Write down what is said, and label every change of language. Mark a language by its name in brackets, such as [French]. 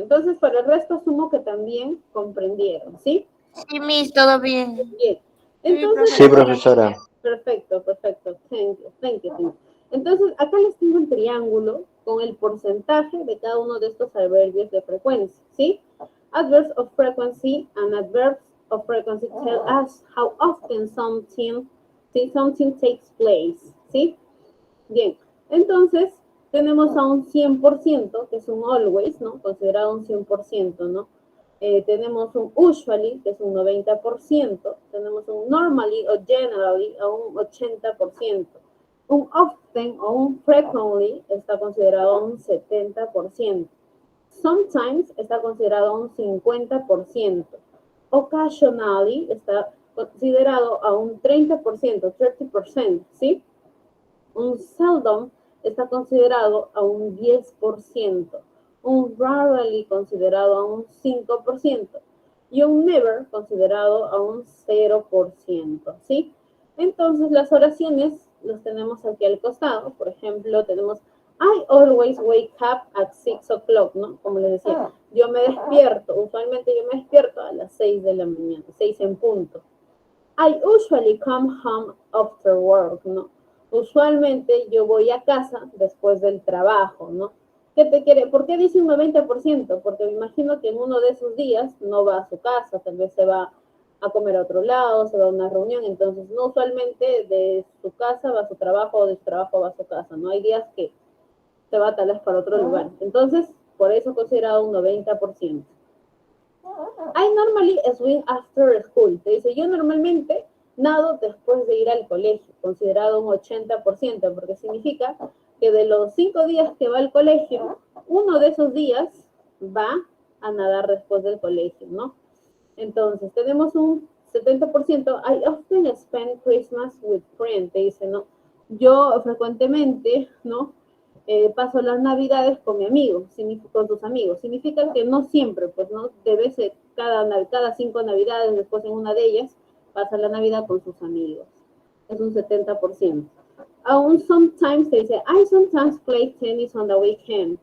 [Spanish] Entonces, para el resto asumo que también comprendieron, ¿sí? Sí, Miss, todo bien. Bien. Entonces, Sí, profesora. Perfecto. [English] Thank you. [Spanish] Entonces, acá les tengo el triángulo con el porcentaje de cada uno de estos adverbios de frecuencia, ¿sí? [English] Adverbs of frequency and adverbs of frequency tell us how often something takes place, [Spanish] ¿sí? Bien, entonces tenemos a un 100%, que es un always, ¿no? Considerado un 100%, ¿no? Tenemos un usually, que es un 90%, tenemos un normally o generally a un 80%, un often o un frequently está considerado un 70%. Sometimes está considerado un 50%. Occasionally está considerado a un 30%, ¿sí? Un seldom está considerado a un 10%. Un rarely considerado a un 5%. Y un never considerado a un 0%, ¿sí? Entonces, las oraciones las tenemos aquí al costado. Por ejemplo, tenemos [English] I always wake up at 6 o'clock, [Spanish] ¿no? Como les decía, yo me despierto, usualmente yo me despierto a las 6 de la mañana, 6 en punto. [English] I usually come home after work, [Spanish] ¿no? Usualmente yo voy a casa después del trabajo, ¿no? ¿Por qué dice un 90%? Porque me imagino que en uno de esos días no va a su casa, tal vez se va a comer a otro lado, se va a una reunión, entonces no usualmente de su casa va a su trabajo o de su trabajo va a su casa, ¿no? Hay días que se va tal vez para otro lugar. Entonces, por eso considerado un 90%. [English] I normally swim after school. [Spanish] Te dice, yo normalmente nado después de ir al colegio, considerado un 80%, porque significa que de los 5 días que va al colegio, uno de esos días va a nadar después del colegio, ¿no? Entonces, tenemos un 70%. [English] I often spend Christmas with friends. [Spanish] Te dice, ¿no? Yo frecuentemente, ¿no? Paso las navidades con mi amigo, con tus amigos. Significa que no siempre, pues no debe ser cada 5 navidades, después en una de ellas, pasa la Navidad con sus amigos. Es un 70%. Aún [English] sometimes [Spanish] te dice, [English] I sometimes play tennis on the weekend.